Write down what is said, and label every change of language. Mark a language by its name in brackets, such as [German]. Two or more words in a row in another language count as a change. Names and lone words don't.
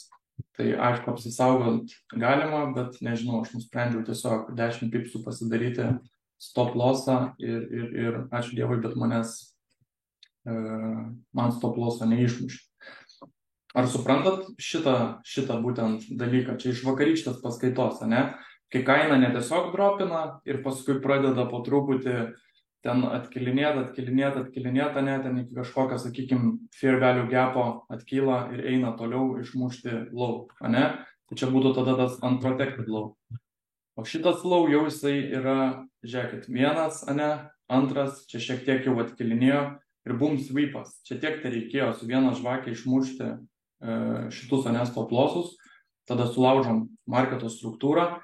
[Lithuanian] Tai aišku, apsisaugot galima, bet nežinau, aš nusprendžiau tiesiog 10 pipsų pasidaryti [English] stop lossą [Lithuanian] ir ačiū Dievui, bet man [English] stop lossą [Lithuanian] neišmušė. Ar suprantat šitą būtent dalyką? Čia iš vakarykštės paskaitos, ne? Kai kaina netiesiog dropina ir paskui pradeda po truputį ten atkilinėt, ne, ten iki kažkokio, sakykime, [English] fair value gapo [Lithuanian] atkyla ir eina toliau išmušti low, ne? Tai čia būtų tada tas [English] unprotected low. [Lithuanian] O šitas low jau jisai yra, žiūrėkit, vienas, ane, antras, čia šiek tiek jau atkilinėjo ir [English] boom sweepas. [Lithuanian] Čia tiek tai reikėjo su viena žvakė išmušti šitus, ane, [English] stop lossus, [Lithuanian] tada sulaužom marketo struktūrą.